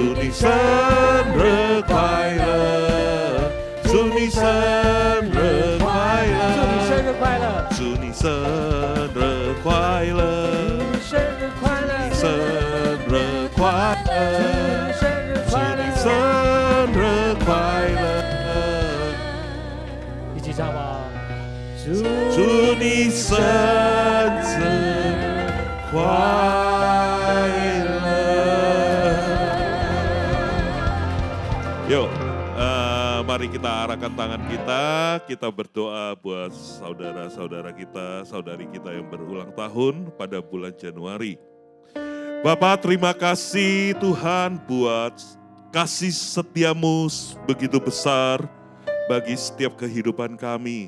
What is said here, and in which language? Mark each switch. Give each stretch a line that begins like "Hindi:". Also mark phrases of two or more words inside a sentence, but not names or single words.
Chinese: 你生日快乐，祝你生日快乐，祝你生日快乐，祝你生日快乐，生日快乐，生日快乐，祝你生日快乐，一起唱吧。祝你生日快乐。
Indonesian: Yuk, mari kita arahkan tangan kita berdoa buat saudara-saudara kita, saudari kita yang berulang tahun pada bulan Januari. Bapak, terima kasih Tuhan buat kasih setiamu begitu besar bagi setiap kehidupan kami.